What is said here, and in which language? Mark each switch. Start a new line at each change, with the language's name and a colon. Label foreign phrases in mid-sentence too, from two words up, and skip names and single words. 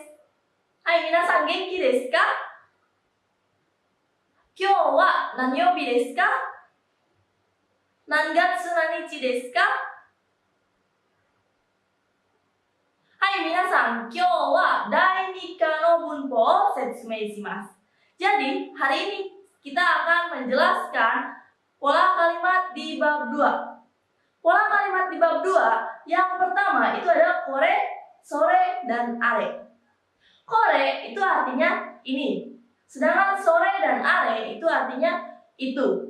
Japanese: はい、皆さん元気ですか？今日は何曜日ですか? 何月何日ですか? はい、皆さん、今日は第二課の文法を説明します.
Indonesian: Jadi, hari ini kita akan menjelaskan pola kalimat di bab 2. Pola kalimat di bab 2 yang pertama itu adalah
Japanese: これ、それ,
Indonesian: dan are. Kore itu artinya ini, sedangkan sore dan are itu artinya itu.